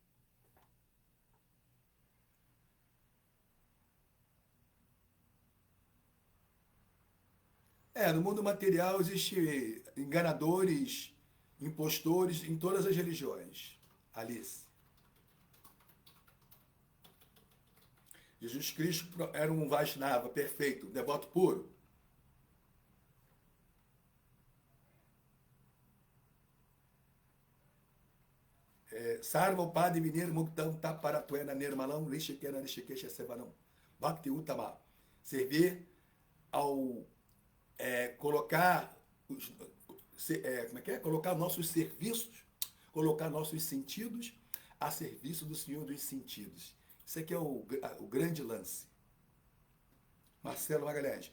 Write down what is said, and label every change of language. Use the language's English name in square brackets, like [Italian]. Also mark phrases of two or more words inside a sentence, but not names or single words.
[Portuguese] No mundo material existe enganadores, impostores em todas as religiões. Alice. Jesus Cristo era um Vaishnava perfeito, um devoto puro. [Sanskrit] सर्व उपाधि विनिर् मुक्तम् तत्परत्वेन निर्मलम् हृषीकेण हृषीकेश सेवनम् भक्ति उत्तमा. [Portuguese] Servir ao colocar colocar nossos serviços, colocar nossos sentidos a serviço do Senhor dos sentidos. Isso aqui é o grande lance. Marcelo Magalhães.